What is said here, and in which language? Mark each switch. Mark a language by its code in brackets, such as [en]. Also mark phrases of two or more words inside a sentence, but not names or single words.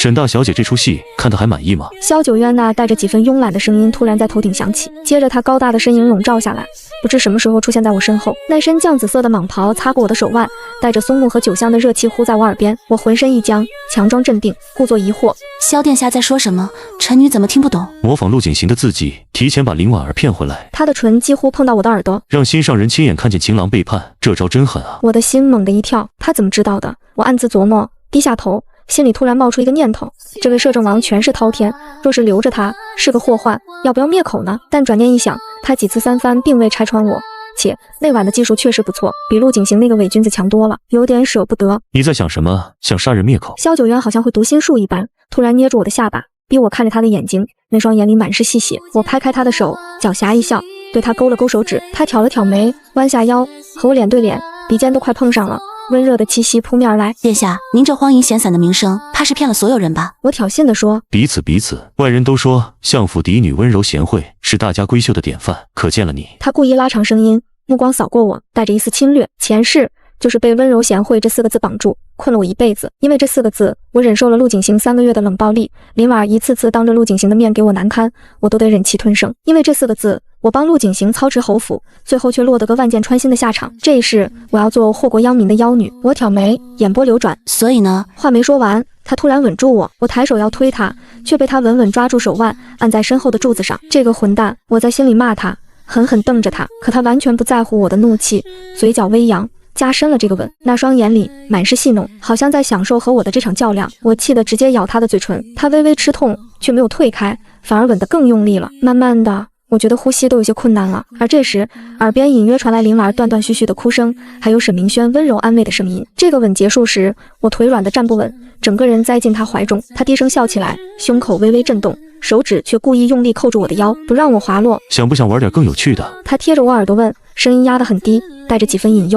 [zh] 沈大小姐這出戲看得還滿意嗎？蕭九淵那帶着幾分慵懶的聲音突然在頭頂響起，接着他高大的身影籠罩下來，不知什麼時候出現在我身後。那身醬紫色的蟒袍擦過我的手腕，帶着松木和酒香的熱氣呼在我耳邊。我渾身一僵，強裝鎮定，故作疑惑。蕭殿下在說什麼？臣女怎麼聽不懂？模仿陸景行的字跡，提前把林婉兒騙回來。他的唇幾乎碰到我的耳朵，讓心上人親眼看見情郎背叛，這招真狠啊！我的心猛地一跳，他怎麼知道的？我暗自琢磨，低下頭，心裡突然冒出一個念頭：這位摄政王權勢滔天，若是留着他，是個禍患，要不要滅口呢？但轉念一想，他幾次三番並未拆穿我，且那晚的技術確實不錯，比陸景行那個偽君子強多了，有點捨不得。你在想什麼？想殺人滅口？蕭九淵好像會讀心術一般，突然捏住我的下巴，逼我看着他的眼睛，那雙眼裡滿是細血。我拍開他的手，狡黠一笑，對他勾了勾手指。他挑了挑眉，彎下腰，和我臉對臉，鼻尖都快碰上了。溫熱的氣息撲面而來。殿下，您這荒淫閒散的名聲，怕是騙了所有人吧？我挑釁地說。彼此，外人都說相府嫡女溫柔賢惠，是大家閨秀的典範，可見了你。他故意拉長聲音，目光掃過我，帶着一絲侵略。前世就是被溫柔賢惠這4個字綁住，困了我一輩子。因為這4個字，我忍受了陸景行3個月的冷暴力，林婉一次次當着陸景行的面給我難堪，我都得忍氣吞聲。因為這4個字，我幫陸景行操持侯府，最後卻落得個萬箭穿心的下場。這一世，我要做禍國殃民的妖女。我挑眉，眼波流轉。所以呢？話沒說完，他突然穩住我，我抬手要推他，卻被他穩穩抓住手腕，按在身後的柱子上。這個混蛋！我在心裡罵他，狠狠瞪着他，可他完全不在乎我的怒氣，嘴角微揚，加深了這個吻。那雙眼裡滿是戲弄，好像在享受和我的這場較量。我氣得直接咬他的嘴唇，他微微吃痛，卻沒有退開，反而吻得更用力了。慢慢的，我覺得呼吸都有些困難了。而這時，耳邊隱約傳來林婉斷斷續續的哭聲，還有沈明軒溫柔安慰的聲音。這個吻結束時，我腿軟的站不穩，整個人栽進他懷中。他低聲笑起來，胸口微微震動， 手指卻故意用力扣住我的腰，不讓我滑落。想不想玩點更有趣的？他貼着我耳朵問，聲音壓得很低，帶着幾分引誘。